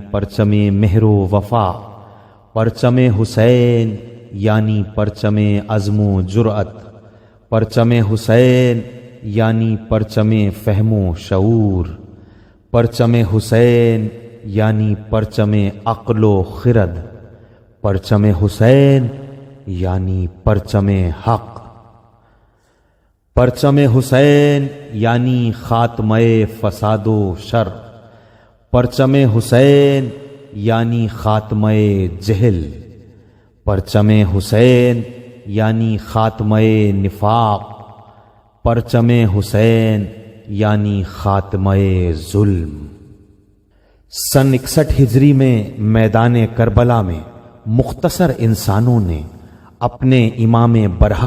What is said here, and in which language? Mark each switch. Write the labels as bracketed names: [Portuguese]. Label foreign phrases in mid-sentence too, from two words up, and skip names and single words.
[Urdu] پرچم مہر و وفا، پرچم حسین یعنی پرچم عزم و جرأت، پرچم حسین یعنی پرچم فہم و شعور، پرچم حسین یعنی پرچم عقل و خرد، پرچم حسین یعنی پرچم حق، پرچم حسین یعنی خاتمہ فساد و شر، پرچم حسین یعنی خاتمہ جہل، پرچم حسین یعنی خاتمہ نفاق، پرچم حسین یعنی خاتمہ ظلم۔ سن 61 ہجری میں میدان کربلا میں مختصر انسانوں نے اپنے امام برحق